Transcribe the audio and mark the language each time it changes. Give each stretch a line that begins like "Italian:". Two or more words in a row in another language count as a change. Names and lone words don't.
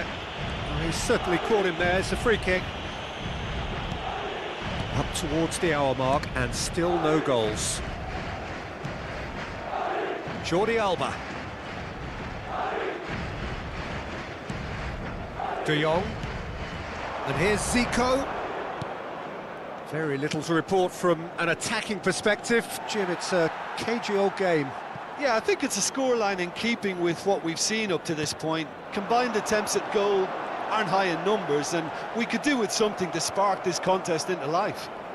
English: Oh, he's certainly caught him there. It's a free kick. Up towards the hour mark and still no goals. Jordi Alba. De Jong. And here's Zico. Very little to report from an attacking perspective. Jim, it's a cagey old game. Yeah, I think it's a scoreline in keeping with what we've seen up to this point. Combined attempts at goal aren't high in numbers, and we could do with something to spark this contest into life.